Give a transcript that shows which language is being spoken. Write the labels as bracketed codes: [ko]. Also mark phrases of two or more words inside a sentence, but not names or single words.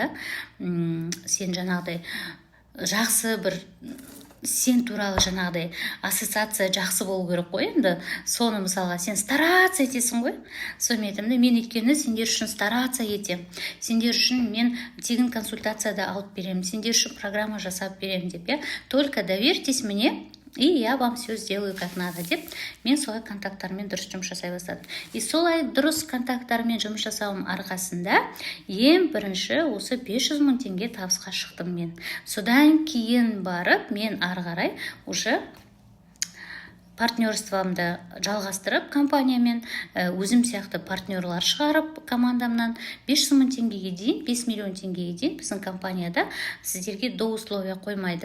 [kk] Мысалға да сен жаңағыдай жақсы бір сен туралы жаңағыдай ассоциация жақсы болу керек қой. Енді соны мысалға сен стараться етесің ғой. Сонымен айтамын да, мен өйткені сендер үшін стараться етем, сендер үшін мен тегін консультацияда алып беремін, сендер үшін программа жасап беремін деп, [ru] только доверьтесь мне, и я вам все сделаю как надо [kk] деп, мен солай контакттармен дұрыс жұмыс жасай бастадым. И солай дұрыс контакттармен жұмыс жасауым арқасында ең бірінші осы 500 000 теңге табысқа шықтым мен. Содан кейін барып мен ары қарай уже партнерствомды жалғастырып компаниямен, өзім сияқты партнерлар шығарып командамнан 500 000 теңгеге дейін, 5 миллион теңгеге дейін біздің компанияда сіздерге [ru] до условия [kk] қоймайды.